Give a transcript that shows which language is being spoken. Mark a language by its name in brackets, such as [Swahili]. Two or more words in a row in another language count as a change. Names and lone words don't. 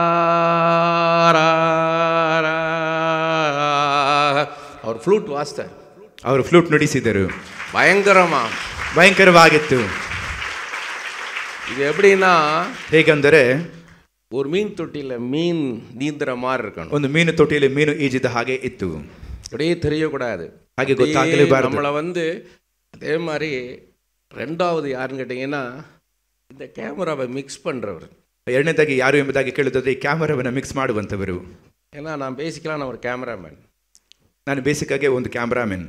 [Tamil] அவர் ஃப்ளூட் வாசித்தார். [Kannada] ಅವರು ಫ್ಲೂಟ್ ನುಡಿಸಿದರು. ಭಯಂಕರವಾಗಿತ್ತು. [Tamil] இது எப்படின்னா, [Kannada] ಹೇಗೆಂದರೆ [Tamil] ஒரு மீன் தொட்டியில் மீன் நீந்துற மாதிரி இருக்கணும். [Kannada] ಒಂದು ಮೀನು ತೊಟ್ಟಿಯಲ್ಲಿ ಮೀನು ಈಜಿದ ಹಾಗೆ ಇತ್ತು. [Tamil] அப்படியே தெரியக்கூடாது. [Kannada] ಹಾಗೆ ಗೊತ್ತಾಗಲೇಬಾರದು. [Tamil] நம்மளை அதே மாதிரி ரெண்டாவது யாருன்னு கேட்டிங்கன்னா, இந்த கேமராவை மிக்ஸ் பண்ணுறவர். [Kannada] ಎರಡನೇದಾಗಿ ಯಾರು ಎಂಬುದಾಗಿ ಕೇಳುತ್ತದೆ, ಈ ಕ್ಯಾಮರಾವನ್ನು ಮಿಕ್ಸ್ ಮಾಡುವಂಥವರು. [Tamil] ஏன்னா நான் பேசிக்கலாம், நான் ஒரு கேமராமேன். [Kannada] ನಾನು ಬೇಸಿಕ್ಕಾಗಿ ಒಂದು ಕ್ಯಾಮ್ರಾಮನ್.